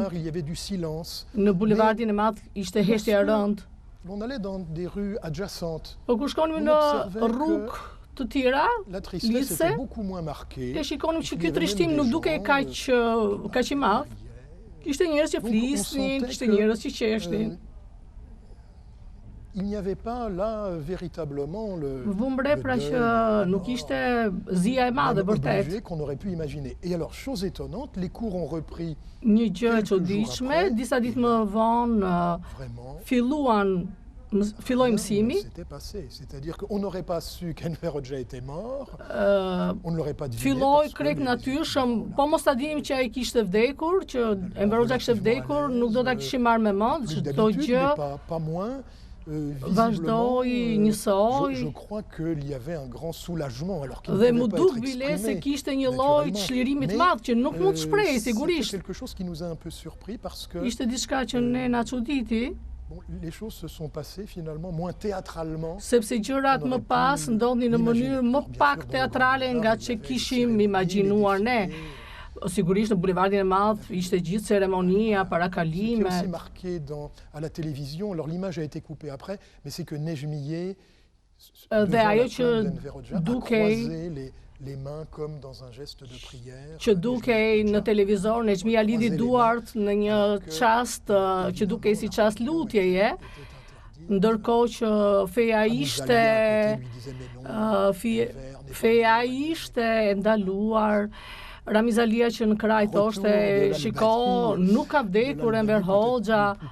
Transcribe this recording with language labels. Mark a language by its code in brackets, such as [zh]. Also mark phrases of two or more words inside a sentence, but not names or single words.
[sq] Në bulevardin e madh ishte heshtja e rëndë. Po kur shkonim në rrugë të tjera, lise, e shikonim që ky trishtim nuk duke kaq i madh. Kishte njerëz që flisnin, kishte njerëz që qeshnin. [fr] Il n'y avait pas là véritablement [sq] Vumbre pra që nuk ishte zia e madhe vërtet. [fr] Qu'on aurait pu imaginer. Et alors, chose étonnante, les cours ont repris. [sq] Një gjë e çuditshme, disa ditë më vonë filloi mësimi. [fr] C'est-à-dire qu'on n'aurait pas su qu'Enver Hoxha était mort. On ne l'aurait pas deviné. [sq] Filloi krejt natyrshëm, po mos ta dinim që ai kishte vdekur, që Enver Hoxha kishte vdekur, nuk do ta kishim marrë me mend çdo gjë. [fr] Pas moins. [sq] Vazhdoi njësoj. [fr] Je crois qu'il y avait un grand soulagement alors qu'il [sq] dhe mu duk bile se kishte një lloj çlirimi të madh që nuk mund të shprehej sigurisht. [fr] Quelque chose qui nous a un peu surpris parce que [sq] ishte diçka që ne na çuditi. [fr] Bon, les choses se sont passées finalement moins théâtralement. [sq] Sepse gjërat më pas ndodhin në mënyrë më pak teatrale nga që kishim imagjinuar ne. Sigurisht në bulevardin e madh ishte gjithë ceremonia, parakalime. [fr] C'est aussi marqué à la télévision. Alors l'image a été coupée après, mais c'est que Nejmiye [sq] dhe ajo që dukej [fr] les mains comme dans un geste de prière. [sq] Që dukej në televizor, Nejmiya lidhi duart në një çast që dukej si çast lutjeje, ndërkohë që feja ishte e ndaluar. Ramiz Alia që në kraj thoshte, shiko, nuk ka vdekur Enver Hoxha.